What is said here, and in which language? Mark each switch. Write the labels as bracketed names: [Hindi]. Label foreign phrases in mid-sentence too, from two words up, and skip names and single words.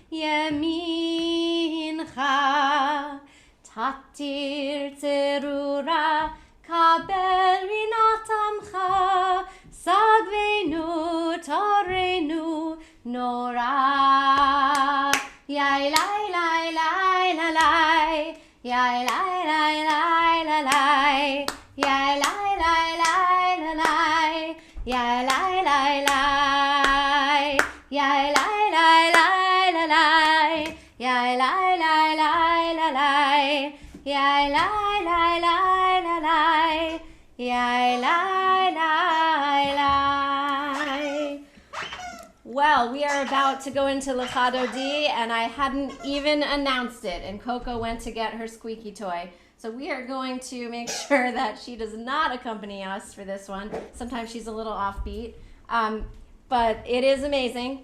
[Hebrew] ימינך תתיר צרורה קבל רנת עמך שגבנו טהרנו נורא yai lai lai lai lai lai yai lai lai lai lai lai yai lai lai lai lai lai yai lai lai lai yai lai lai lai lai lai yai lai lai lai lai lai yai lai lai lai lai lai yai lai lai lai. [English] Well, we are about to go into Lecha Dodi, and I hadn't even announced it, and Coco went to get her squeaky toy. So we are going to make sure that she does not accompany us for this one. Sometimes she's a little offbeat, but it is amazing.